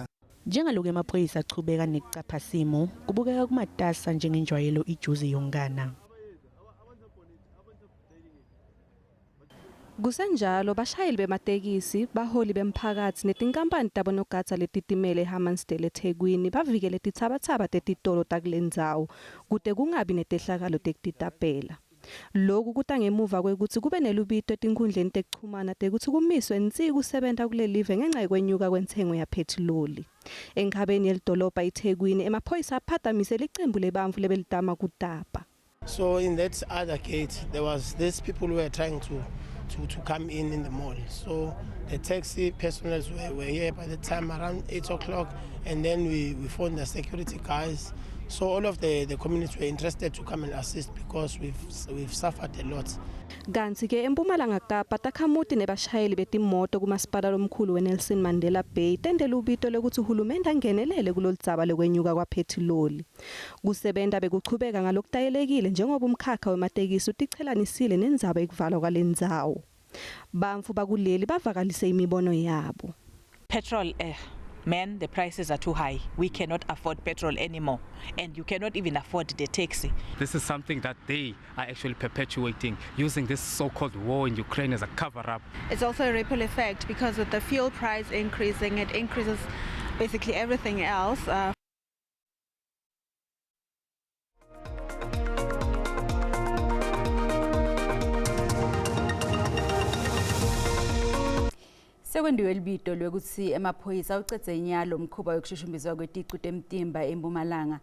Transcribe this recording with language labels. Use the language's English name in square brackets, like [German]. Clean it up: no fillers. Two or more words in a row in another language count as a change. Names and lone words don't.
[Swati] Njengaloku emaphoyisa achubeka nekucapha simo kubukeka kumatasa njengenjwayelo iJozi yongana. Kusenjalo bashayeli bematekisi, baholi bemphakathi netinkampani tabonogada letitimele eHammansdale eThekwini bavikele titsabatsaba tetitolo takulendzawo kude kungabi netehlakalo tekutitapela. Lokhu kuta ngemuva kwekuthi kube nelubito etinkhundleni tekuchumana tekuthi kumiswe nsi kusebenta kulelive ngenxa yokwenyuka kwentengo yaphethiloli. Enkhabeni yelidolobha iThekwini emaphoyisa aphatamise licembu lebantfu lebelitama kutapa. [English] So in that other gate there was these people who were trying to come in the mall. So the taxi personnel were here by the time around 8 o'clock, and then we phoned the security guys. So all of the community were interested to come and assist because we've suffered a lot. [Swati] Kanti ke eMpumalanga Kapa takhamuti nebashayeli betimoto kumasipala lomkhulu weNelson Mandela Bay tendela ubito lokuthi uhulumende angenelele kuloludzaba lokwenyuka kwaphethiloli. Kusebenta bekuchubeka ngalokutayelekile njengoba umkhakha wematekisi utichelanisile nendzaba yekuvalwa kwalendzawo. Bantfu bakuleli bavakalise imibono yabo. [English] Petrol man, the prices are too high. We cannot afford petrol anymore, and you cannot even afford the taxi. This is something that they are actually perpetuating, using this so-called war in Ukraine as a cover-up. It's also a ripple effect because with the fuel price increasing, it increases basically everything else. [Swati] Sekwendiwe libito lwekuthi emaphoyisa ucedze nyalo mkhuba yokushushumbizwa kweticu temtimba eMpumalanga.